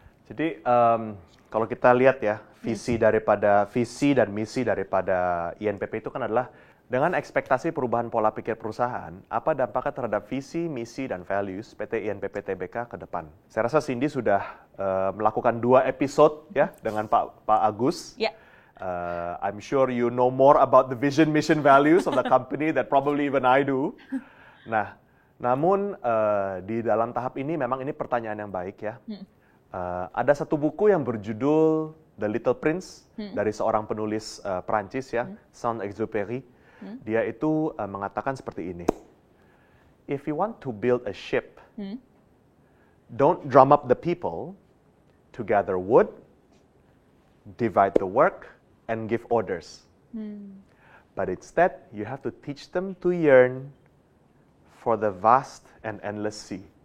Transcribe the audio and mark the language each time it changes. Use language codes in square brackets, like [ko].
[id] Jadi kalau kita lihat ya, visi dan misi daripada INPP itu kan adalah dengan ekspektasi perubahan pola pikir perusahaan, apa dampaknya terhadap visi, misi, dan values PT INPP Tbk ke depan. Saya rasa Cindy sudah melakukan 2 episode ya dengan Pak Agus. [en] Yeah. I'm sure you know more about the vision, mission, values of the company that probably even I do. [id] Nah, namun di dalam tahap ini memang ini pertanyaan yang baik ya. Ada satu buku yang berjudul The Little Prince dari seorang penulis Prancis ya, Saint-Exupéry. Dia itu mengatakan seperti ini. [en] If you want to build a ship, don't drum up the people to gather wood, divide the work, and give orders. but instead you have to teach them to yearn for the vast and endless sea.